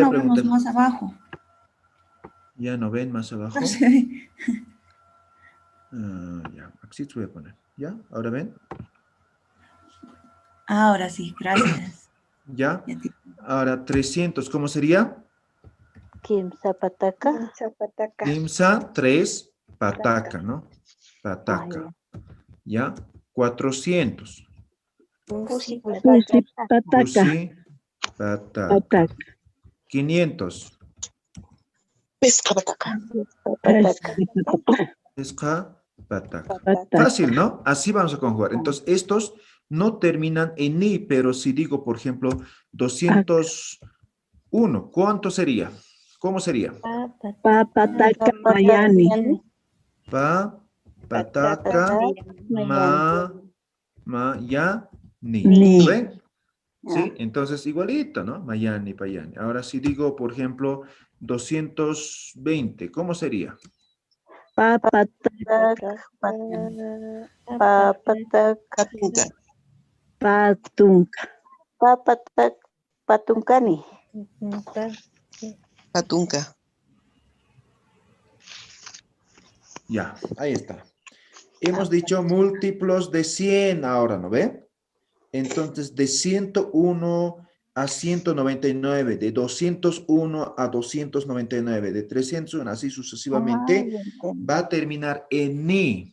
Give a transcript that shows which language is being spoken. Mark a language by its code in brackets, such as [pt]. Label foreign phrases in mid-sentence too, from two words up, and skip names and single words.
[es] no vemos preguntar? más abajo. ¿Ya no ven más abajo? No se ve. Ya, así te voy a poner. ¿Ya? ¿Ahora ven? Ahora sí, gracias. ¿Ya? Ya, teacher. Ahora 300, ¿cómo sería? [ay] Kimsa pataca. Kimsa, 3, pataca, ¿no? [es] Pataca. ¿Ya? 400. [ay] Pusi Pataca. Pusi, pataca. Pataca. [es] 500. [ay] Pesca pataca. pataca. Pesca, pataca. Pataca. [es] Fácil, ¿no? Así vamos a conjugar. Entonces, estos no terminan en ni, pero si digo, por ejemplo, 201, ¿cuánto sería? ¿Cómo sería? [ay] Pataca mayani. Pa, pataca, ya, ni. Ni. [es] ¿Ven? Sí, entonces igualito, ¿no? [ay] Mayani, payani. [es] Ahora si digo, por ejemplo, 220, ¿cómo sería? [ay] Pataca. Pataca. Patunca. Patuncani. Patunca. [es] Ya, ahí está. Hemos dicho múltiplos de 100 ahora, ¿no ve? Entonces, de 101 a 199, de 201 a 299, de 301, así sucesivamente, va a terminar en ni.